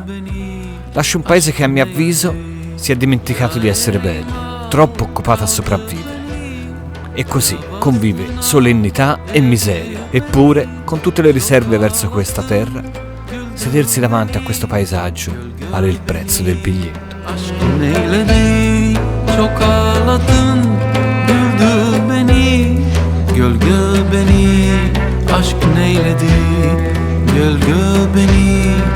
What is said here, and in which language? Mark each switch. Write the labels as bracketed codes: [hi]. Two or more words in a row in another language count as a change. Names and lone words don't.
[it] Lascia un paese che a mio avviso si è dimenticato di essere bello, troppo occupato a sopravvivere. E così convive solennità e miseria. Eppure, con tutte le riserve verso questa terra, sedersi davanti a questo paesaggio vale il prezzo del biglietto. [tr] Aşkın eyledi, çok ağladın, güldü beni, gölge beni. Aşkın eyledi, gölge beni.